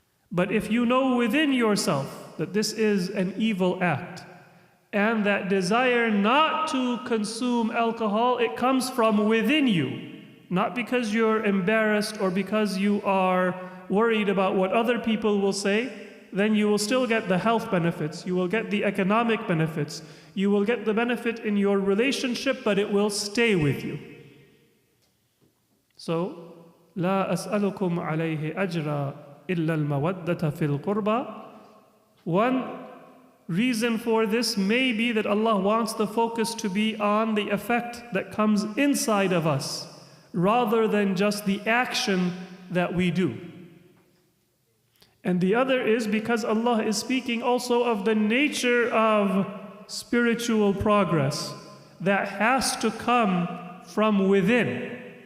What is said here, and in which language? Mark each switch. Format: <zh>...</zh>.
<en>But if you know within yourself that this is an evil act, and that desire not to consume alcohol, it comes from within you, not because you're embarrassed or because you are worried about what other people will say, then you will still get the health benefits, you will get the economic benefits, you will get the benefit in your relationship, but it will stay with you.</en> <ar>So, لا أسألكم عليه أجرا إلا المودة في القربى.</ar> <en>One reason for this may be that Allah wants the focus to be on the effect that comes inside of us, rather than just the action that we do. And the other is because Allah is speaking also of the nature of spiritual progress that has to come from within.</en>